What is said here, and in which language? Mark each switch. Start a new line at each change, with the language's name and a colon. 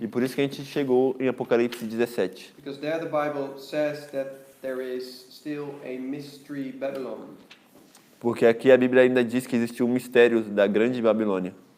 Portuguese: E por isso que a gente chegou em Apocalipse 17.
English: Because there the Bible says that there is still a mystery Babylon.
Portuguese: Porque aqui a Bíblia ainda diz que existe um mistério da grande Babilônia.